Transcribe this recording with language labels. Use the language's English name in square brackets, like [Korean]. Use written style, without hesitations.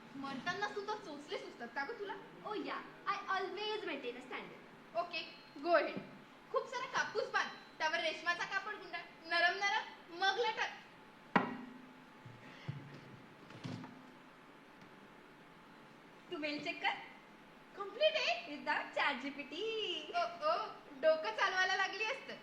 [Marathi] मरताना सुद्धा चोचले सुचतात का ग तुला? [English] Oh yeah, I always maintain a standard. Okay, go ahead. [Marathi] खूप सारा कापूस बांध, त्यावर रेशमाचा कापड गुंडाळ, नरम नरम, मग लटक. तू मेल चेक कर. कम्प्लीट आहे. [English] Without ChatGPT. [Marathi] ओ ओ, डोकं चालवायला लागली असतं.